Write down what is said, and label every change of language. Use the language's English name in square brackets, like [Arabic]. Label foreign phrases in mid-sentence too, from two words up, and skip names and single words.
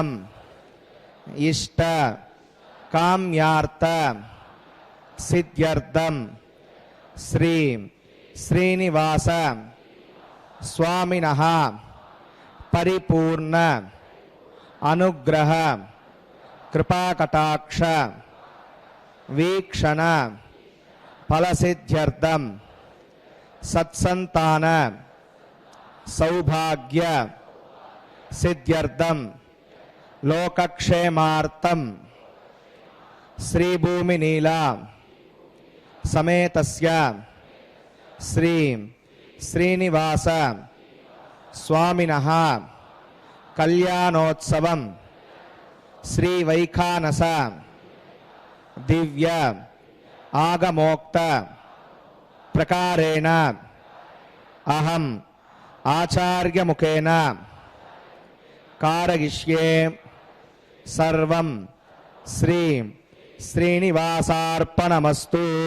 [Sanskrit] इष्ट काम्यार्थ सिद्ध्यर्थं श्री श्रीनिवास स्वामिनः परिपूर्ण अनुग्रह कृपाकटाक्ष वीक्षण फलसिद्ध्यर्थं सत्संतान सौभाग्य सिद्ध्यर्थं लोकक्षेमार्थं श्रीभूमिनीला సమేతస్య శ్రీ శ్రీనివాస స్వామినః కళ్యాణోత్సవం శ్రీ వైఖానస దివ్య ఆగమోక్త ప్రకారేణ అహం ఆచార్యముఖేన కారయిష్యే సర్వం శ్రీ శ్రీనివాసార్పణమస్తు.